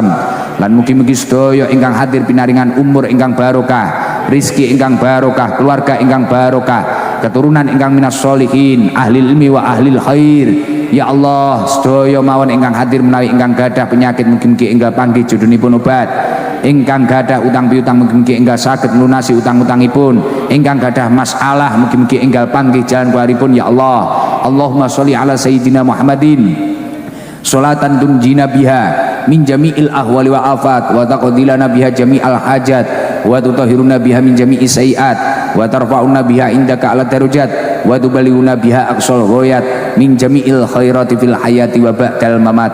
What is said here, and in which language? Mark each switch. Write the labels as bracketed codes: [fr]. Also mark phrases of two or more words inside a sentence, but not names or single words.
[jv] Lan mugi-mugi sedaya ingkang hadir pinaringan umur ingkang barokah, rizki ingkang barokah, keluarga ingkang barokah, keturunan ingkang [ar] من الصالحين, أهل العلم وأهل الخير. يا الله, [jv] sedaya mawon ingkang hadir menawi ingkang gadah penyakit mugi-mugi enggal panggih jodhonipun obat. Ingkang gadah utang piutang mugi-mugi enggal saged nglunasi utang-utangipun. Ingkang gadah masalah mugi-mugi enggal panggih jalan keluaripun [ar] يا الله. اللهم صل على سيدنا محمد صلاة تنجينا بها من جميع الأهوال والآفات وتقضي لنا بها جميع الحاجات وتطهرنا بها من جميع السيئات وترفعنا بها عندك أعلى الدرجات وتبلغنا بها أقصى الغايات من جميع الخيرات في الحياة وبعد الممات.